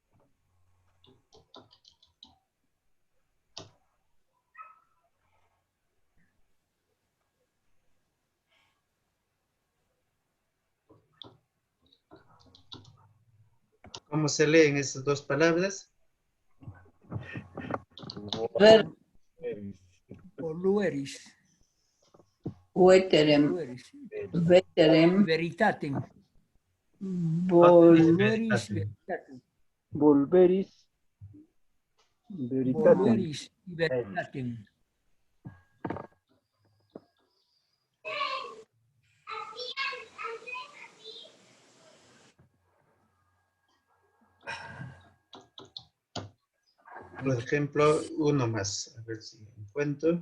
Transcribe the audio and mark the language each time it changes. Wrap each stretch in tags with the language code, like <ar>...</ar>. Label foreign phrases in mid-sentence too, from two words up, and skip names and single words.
<es>¿Cómo se leen esas dos palabras? Ver. Volueris. Veterem. Volueris. Veterem. Veritatem. Volueris. Veritatem.</es> <la>Volveris. Veritatem. Volueris veritatem.</la> <es>Por ejemplo, uno más, a ver si lo encuentro.</es>